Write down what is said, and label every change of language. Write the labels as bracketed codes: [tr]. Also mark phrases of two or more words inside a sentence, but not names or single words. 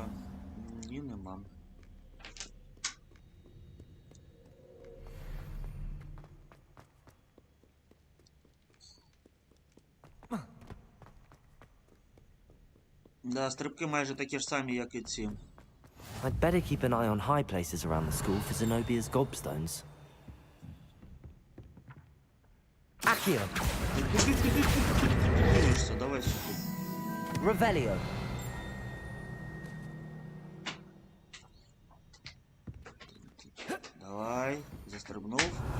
[uk] Ні, нема. Да, стрибки майже такі ж самі, як і ці. [en] I'd better keep an eye on high places around the school for Zenobia's gobstones. [uk] Accio. Дивишся, давай сюди. Revelio. Давай, застрибнув.